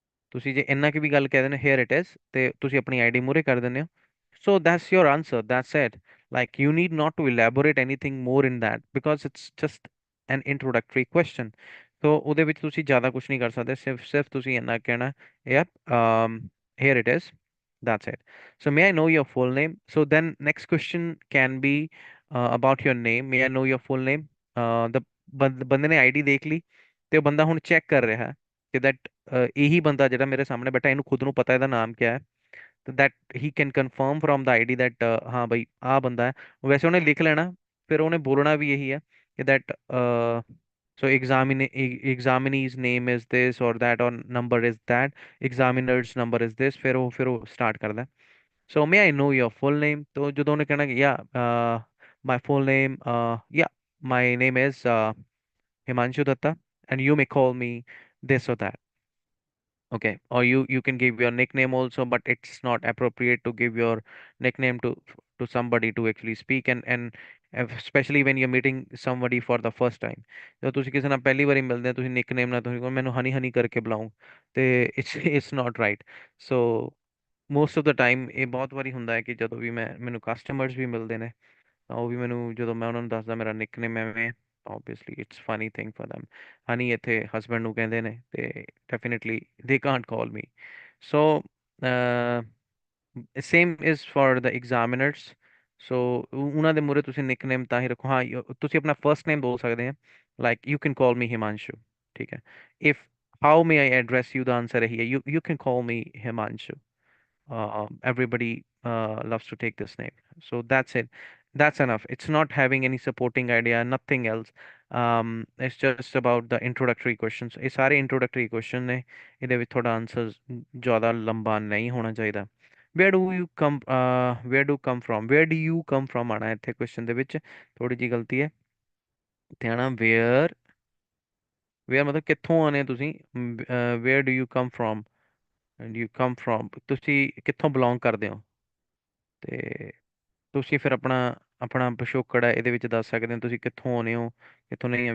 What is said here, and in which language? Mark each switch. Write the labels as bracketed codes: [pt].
[pa] ਤੁਸੀਂ ਜੇ ਇੰਨਾ ਕਿ ਵੀ ਗੱਲ ਕਹਿ ਦਿੰਦੇ [en] here it is, [pa] ਤੇ ਤੁਸੀਂ ਆਪਣੀ ਆਈਡੀ ਮੂਹਰੇ ਕਰ ਦਿੰਦੇ ਹੋ। [en] So that's your answer, that's it. Like you need not to elaborate anything more in that, because it's just an introductory question. [pa] ਸੋ ਉਹਦੇ ਵਿੱਚ ਤੁਸੀਂ ਜ਼ਿਆਦਾ ਕੁਝ ਨਹੀਂ ਕਰ ਸਕਦੇ, ਸਿਰਫ ਤੁਸੀਂ ਇੰਨਾ ਕਹਿਣਾ [en] Yup here it is, that's it. So may I know your full name? So then next question can be about your name. May I know your full name? [pa] The ਬੰਦੇ ਨੇ ਆਈਡੀ ਦੇਖ ਲਈ, ਤੇ ਉਹ ਬੰਦਾ ਹੁਣ ਚੈੱਕ ਕਰ ਰਿਹਾ ਹੈ ਕਿ that ਇਹੀ ਬੰਦਾ ਜਿਹੜਾ ਮੇਰੇ ਸਾਹਮਣੇ ਬੈਠਾ, ਇਹਨੂੰ ਖੁਦ ਨੂੰ ਪਤਾ ਇਹਦਾ ਨਾਮ ਕਿਆ ਹੈ। [en] ਤੇ that he can confirm from the ID that [pa] ਹਾਂ ਬਈ ਆਹ ਬੰਦਾ ਹੈ। ਵੈਸੇ ਉਹਨੇ ਲਿਖ ਲੈਣਾ, ਫਿਰ ਉਹਨੇ ਬੋਲਣਾ ਵੀ ਇਹੀ ਹੈ ਕਿ [en] that so examinee's name is this or that, or number is that, examiner's number is this, [pa] ਫਿਰ ਉਹ ਸਟਾਰਟ ਕਰਦਾ। [en] So may I know your full name? तो [pa] ਜਦੋਂ ਉਹਨੇ ਕਹਿਣਾ ਕਿ [en] my full name, my name is Himanshu Datta, and you may call me this or that. Okay, or you can give your nickname also, but it's not appropriate to give your nickname to somebody to actually speak, and especially when you're meeting somebody for the first time. [pa] ਜਦੋਂ ਤੁਸੀਂ ਕਿਸੇ ਨਾਲ ਪਹਿਲੀ ਵਾਰੀ ਮਿਲਦੇ ਹੋ, ਤੁਸੀਂ nickname ਨਾਲ ਤੁਸੀਂ ਕਹੋ ਮੈਨੂੰ ਹਨੀ ਹਨੀ ਕਰਕੇ ਬੁਲਾਓ, ਤੇ [en] It's not right. [pa] So [en] most of the time [pa] ਇਹ ਬਹੁਤ ਵਾਰੀ ਹੁੰਦਾ ਹੈ ਕਿ ਜਦੋਂ ਵੀ ਮੈਨੂੰ ਕਸਟਮਰਸ ਵੀ ਮਿਲਦੇ ਨੇ, ਤਾਂ ਉਹ ਵੀ ਮੈਨੂੰ ਜਦੋਂ ਮੈਂ ਉਹਨਾਂ ਨੂੰ ਦੱਸਦਾ ਮੇਰਾ ਨਿਕਨੇਮ ਐਵੇਂ ਹੈ, [en] obviously it's funny thing for them. Honey [pa] ਇੱਥੇ husband ਨੂੰ ਕਹਿੰਦੇ ਨੇ ਤੇ [en] definitely they can't call me. So uh, same is for the examiners. [pa] So ਉਹਨਾਂ ਦੇ ਮੂਹਰੇ ਤੁਸੀਂ ਨਿਕਨੇਮ ਤਾਂ ਹੀ ਰੱਖੋ। ਹਾਂ ਤੁਸੀਂ ਆਪਣਾ ਫਰਸਟ ਨੇਮ ਬੋਲ ਸਕਦੇ ਆ, [en] like you can call me Himanshu, [pa] ਠੀਕ ਹੈ। [en] If how may I address you, the answer ਹੈ you can call me Himanshu. Everybody loves to take this name. So that's it. That's enough. It's not having any supporting idea, nothing else. It's just about the introductory questions. [pa] ਇਹ ਸਾਰੇ introductory question ਨੇ, ਇਹਦੇ ਵਿੱਚ ਤੁਹਾਡਾ answer ਜ਼ਿਆਦਾ ਲੰਬਾ ਨਹੀਂ ਹੋਣਾ ਚਾਹੀਦਾ। [en] Where do come from? Where do you come from [pa] ਆਣਾ ਇੱਥੇ question ਦੇ ਵਿੱਚ, ਥੋੜੀ ਜੀ ਗਲਤੀ ਹੈ। ਇੱਥੇ ਆਣਾ where ਮਤਲਬ ਕਿੱਥੋਂ ਆਨੇ ਤੁਸੀਂ। [en] where do you come from? And you come from, [pa] ਤੁਸੀਂ ਕਿੱਥੋਂ belong ਕਰਦੇ ਹੋ। ਤੇ ਤੁਸੀਂ ਫਿਰ ਆਪਣਾ ਆਪਣਾ ਪਿਛੋਕੜ ਹੈ ਇਹਦੇ ਵਿੱਚ ਦੱਸ ਸਕਦੇ ਹੋ, ਤੁਸੀਂ ਕਿੱਥੋਂ ਆਉਂਦੇ ਹੋ ਕਿੱਥੋਂ ਨਹੀਂ ਹੈ।